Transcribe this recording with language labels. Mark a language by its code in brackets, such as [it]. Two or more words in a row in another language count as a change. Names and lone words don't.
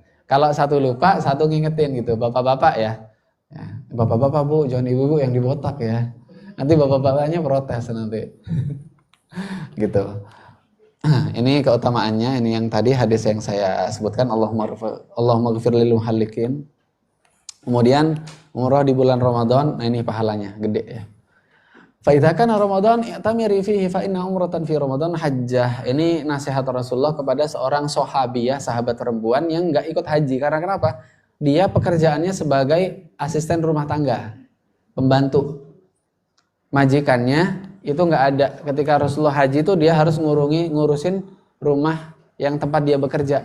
[id] Kalau 1 lupa, 1 ngingetin gitu. Bapak-bapak ya. Bapak-bapak Bu, jangan ibu-ibu yang dibotak ya. Nanti bapak-bapaknya protes nanti. Gitu. Ini keutamaannya, ini yang tadi hadis yang saya sebutkan, [ar] اللهم اغفر للمحلقين. [id] Kemudian umrah di bulan Ramadan, nah ini pahalanya gede ya. [ar] فإذا كان رمضان اعتمري فيه فإن عمرة في رمضان حجة. [id] Ini nasihat Rasulullah kepada seorang sahabiyah, sahabat perempuan yang enggak ikut haji. Karena kenapa? Dia pekerjaannya sebagai asisten rumah tangga, pembantu. Majikannya itu enggak ada. Ketika Rasulullah haji itu dia harus ngurusin rumah yang tempat dia bekerja.